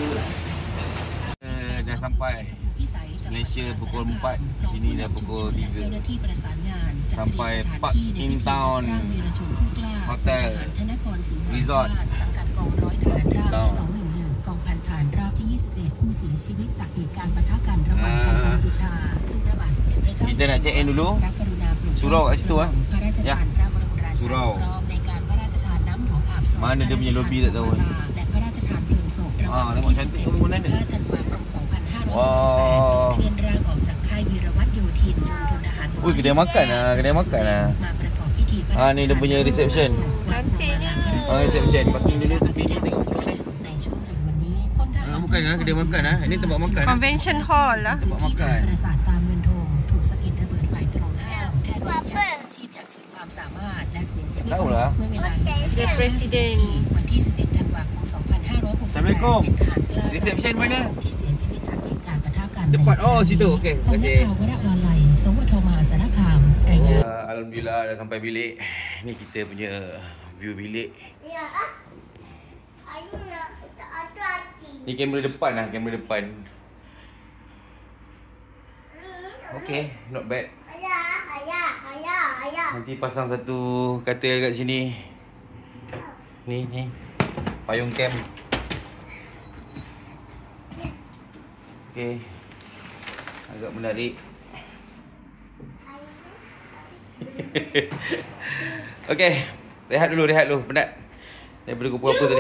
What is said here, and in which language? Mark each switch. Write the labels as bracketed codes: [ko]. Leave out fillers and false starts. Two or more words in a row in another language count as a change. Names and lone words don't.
[ms] Dah sampai Malaysia pukul 4, sini dah pukul 3. Sampai Park In Town Hotel Resort Town. [th] กองพันฐานราบที่ 21 ผู้เสียชีวิตจากเหตุการณ์ปะทะกันระหว่างไทยกัมพูชาซึ่งพระบาทสมเด็จพระเจ้า [ms] Kita nak check in dulu. [th] พระกรุณาโปรด [ms] Surau kat situ [th] พระราชทานพระบรมราชานุ [ms] Surau. [th] เคราะห์ในการพระราชทานน้ำหลวงอาบศพ [ms] Mana dia punya lobby tak tahu. [th] และพระราชทานเพลิงศพระหว่างวัน [ms] tengok [th] ที่ [ms] cantik [th] 11 [ms] tu [th] ถึง [ms] bangunan dia. [th] 15 ธันวาคม 2568 [ms] Wow. [th] เคลื่อนร่างออกจากค่ายวีรวัฒโยธินมณฑลทหารบก [ms] Ui, kedai makan lah. Kedai makan lah. [th] มาประกอบพิธีพระราชทาน [ms] ni dia punya reception. Reception. Parking dulu tepi ni tengok. [th] ในช่วงเย็นวันนี้พลทหาร [ms] Bukan lah, kedai makan lah. Ini tempat makan. [en] Convention hall [ms] lah. Tempat makan. [th] ปราสาทตาเมืองทงถูกสะเก็ดระเบิดไฟตรงข้ามแพทย์พยายามกู้ชีพอย่างสุดความสามารถและเสียชีวิต [ms] Tahu lah. [th] เมื่อเวลา [en] The President [th] วันที่ 11 ธันวาคม 2568 [ms] Assalamualaikum. [th] เป็นทหารกล้า [ms] Reception mana? [th] ที่เสียชีวิตจากเหตุการณ์ปะทะกัน [ms] Depan. Oh, situ. Okey. Terima [th] พล [ms] kasih. [th] ข่าววรวาลัยสวทมหาสารคามรายงาน [ms] Alhamdulillah dah sampai bilik. Ni kita punya view bilik. Ni kamera depan lah, kamera depan. [en] Okay, not bad. [ms] Nanti pasang satu katil kat sini. Ni payung camp. Okay, agak menarik. Okay, rehat dulu, penat daripada pukul tadi.